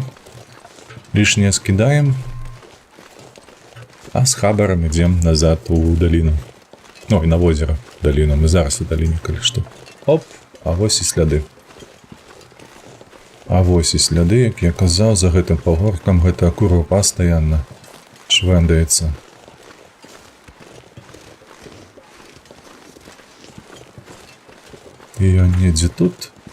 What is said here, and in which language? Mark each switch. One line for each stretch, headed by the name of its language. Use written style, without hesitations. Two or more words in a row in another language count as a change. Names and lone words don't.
Russian: Лишнее скидаем. А с хабаром идем назад у долину. Ну, и на озеро долину. Мы зараз у долине, коли что. Оп,
Belarusian: а вось і сляды. А вось і сляды, як я казаў, за гэтым пагоркам гэта курва пастаянна швэндаецца. І ён недзе тут.